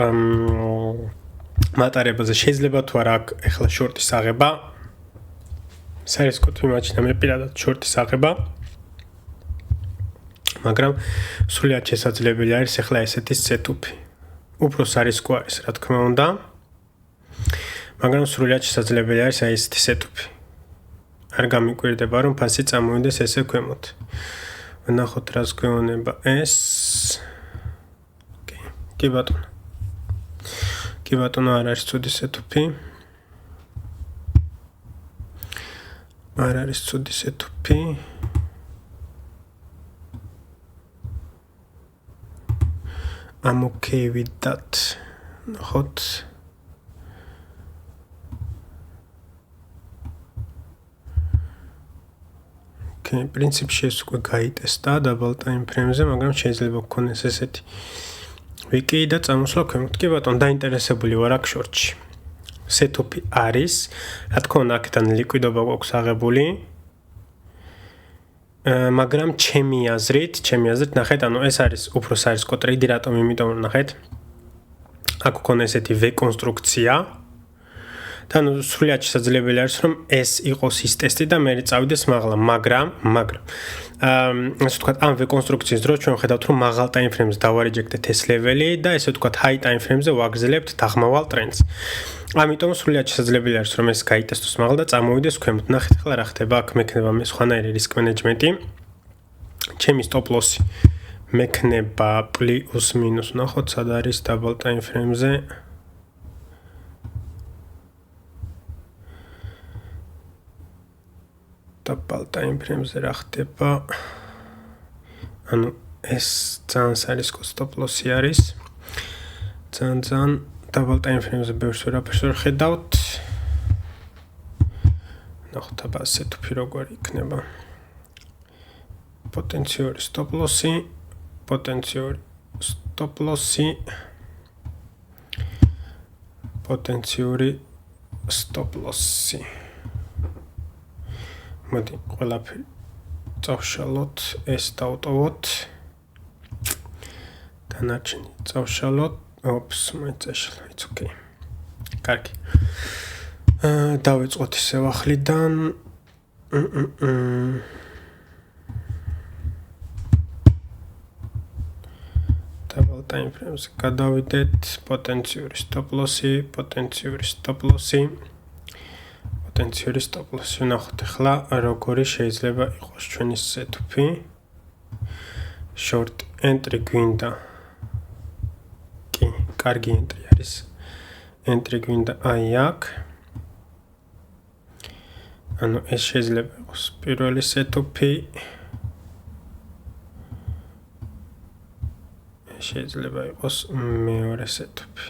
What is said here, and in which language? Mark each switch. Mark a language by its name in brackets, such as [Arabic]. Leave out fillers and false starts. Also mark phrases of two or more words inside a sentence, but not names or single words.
[Georgian] მატარებაზე შეიძლება თუ არა აქ ახლა შორტის აღება სარისკოდ ვიმაჩნია მე პირადად შორტის აღება მაგრამ სრულად შესაძლებელი არის ახლა ესეთი სეტუპი უფრო სარისკო არის რა თქმა უნდა მაგრამ სრულად შესაძლებელი არის აი ესეთი სეტუპი არ გამიკვირდება რომ ფასი წამოვიდეს ესე ქვემოთ ვნახოთ რას გვეუბნება ეს კი ბატონო არ არის ცუდი სეტუპი არ არის ცუდი სეტუპი [English] I'm okay with that [Georgian] ვნახოთ პრინციპში ეს უკვე გაიტესტა [English] double time frame-ზე, [Georgian] მაგრამ შეიძლება გქონდეს ესეთი ვიკი და წამოსვლა ქვემოთ. კი ბატონო, დაინტერესებული ვარ აქ შორტში. Setup-ი არის, რა თქმა უნდა, აქედან ლიკვიდობა გვაქვს აღებული. მაგრამ ჩემი აზრით, ნახეთ, ანუ ეს არის უფრო სარისკო ტრეიდი, რატომ? იმიტომ რომ ნახეთ, აქ გქონდა ესეთი V-კონსტრუქცია. და ნუ სრულად შესაძლებელი არის რომ ეს იყოს ის ტესტი და მე წავიდეს მაღლა, მაგრამ ასე ვთქვათ, ამ V-კონსტრუქციის დროს ჩვენ ხედავთ რომ მაღალ [English] time frame-ს [Georgian] დავარეჯექტეთ ეს ლეველი და ესე ვთქვათ, [English] high time frame-ზე [Georgian] ვაგრძელებთ დაღმავალ ტრენდს. ამიტომ სრულად შესაძლებელი არის რომ ეს გაიტესტოს მაღლა და წამოვიდეს ქვემოთ. ნახეთ ახლა რა ხდება, აქ მექნება მე სხვანაირი [English] risk management-ი. [Georgian] ჩემი [English] stop loss-ი [Georgian] მექნება პლუს მინუს, ნახოთ სად არის [English] double time frame-ზე. double time frame-ზე რა ხდება? [Georgian] ანუ ეს ძალიან სარისკო [English] stop loss-ი [Georgian] არის. ძალიან [English] double time frame-ზე [Georgian] ბევრს ვერაფერს ვერ ხედავთ. ნახოთ აბა setup-ი როგორ იქნება. [English] პოტენციური stop loss-ი, პოტენციური stop loss-ი, პოტენციური stop loss-ი. [Georgian] მოდი ყველაფერი წავშალოთ, ეს დავტოვოთ. დანარჩენი წავშალოთ. [English] Oops, მოიწეშლა, it's okay. კარგი. [Georgian] დავიწყოთ ისევ ახლიდან. [English] double time frames გადავიდეთ, პოტენციური stop loss-ი, პოტენციური stop loss-ი. [Georgian] პოტენციური [English] stop loss-ი [Georgian] ნახოთ ახლა როგორი შეიძლება იყოს ჩვენი setup-ი. [English] Short entry [Georgian] გვინდა. კი, კარგი entry არის. Entry გვინდა აი აქ. ანუ ეს შეიძლება იყოს პირველი setup-ი. შეიძლება იყოს მეორე setup-ი.